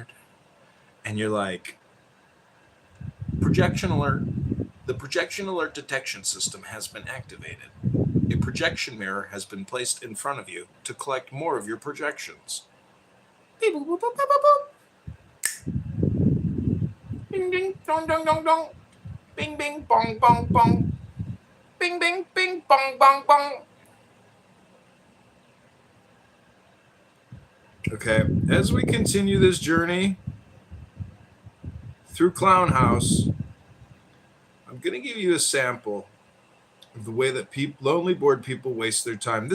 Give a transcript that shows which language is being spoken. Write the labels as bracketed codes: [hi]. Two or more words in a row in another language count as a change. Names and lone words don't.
[en] And you're like, projection alert. The projection alert detection system has been activated. a projection mirror has been placed in front of you to collect more of your projections. Beep, boop, boop, boop, boop, boop. Ding, ding, dong, dong, dong, dong. Bing, bing, bong, bong, bong. Bing, bing, bing, bong, bong, bong. Okay, as we continue this journey through Clown House, I'm going to give you a sample of the way that lonely bored people waste their time.